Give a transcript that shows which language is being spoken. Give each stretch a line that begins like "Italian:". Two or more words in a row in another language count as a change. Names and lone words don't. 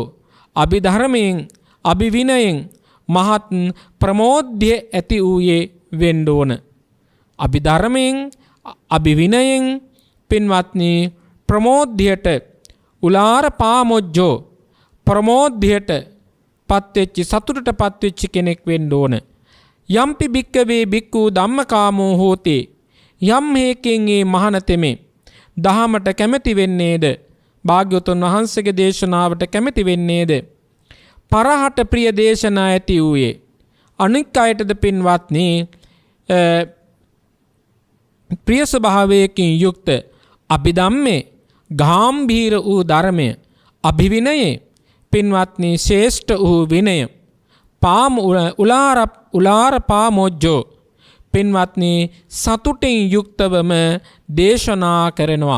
Sinhala: අභිධර්මයෙන් අභිවිනයෙන් මහත් ප්‍රමෝද්‍ය ඇති වූයේ වෙන්න ඕන. අභිධර්මයෙන් අභිවිනයෙන් පින්වත්නි ප්‍රමෝද්‍යයට උලාරපාමොජ්ජෝ ප්‍රමෝද්‍යයට පත්වෙච්ච සතුටට පත්වෙච්ච කෙනෙක් වෙන්න ඕන.
Pali: යම්පි භික්කවේ භික්ඛු ධම්මකාමෝ හෝති.
Sinhala: යම් හේකින් ඒ මහණතෙමේ දහමට කැමැති වෙන්නේද? භාග්‍යවතුන් වහන්සේගේ දේශනාවට කැමැති වෙන්නේද? පරහට ප්‍රිය දේශනා ඇති වූයේ අනික් අයටද පින්වත්නි ප්‍රිය ස්වභාවයකින් යුක්ත අභිධම්මේ ගාම්භීර වූ ධර්මය අභිවිනයේ පින්වත්නි ශ්‍රේෂ්ඨ වූ විනය
Pali: උලාර පාමොජ්ජෝ
Sinhala: පින්වත්නි සතුටින් යුක්තවම දේශනා කරනවා.